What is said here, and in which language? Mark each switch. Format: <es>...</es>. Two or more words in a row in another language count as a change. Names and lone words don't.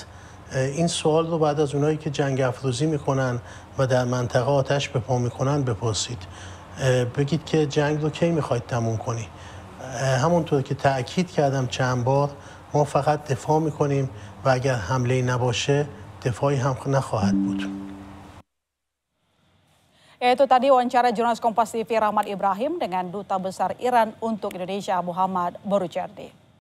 <fa>این سوال رو بعد از اونایی که جنگ افروزی میکنن و در منطقه آتش به پا میکنن بپرسید. بگید که جنگ رو کی میخواید تموم کنی؟ همونطور که تأکید کردم چند بار، ما فقط دفاع میکنیم و اگر حمله نباشه دفاعی هم نخواهد بود.</fa> <id>Itu tadi wawancara jurnalis Kompas TV Rahmat Ibrahim dengan Duta Besar Iran untuk Indonesia Muhammad Borucherdi.</id>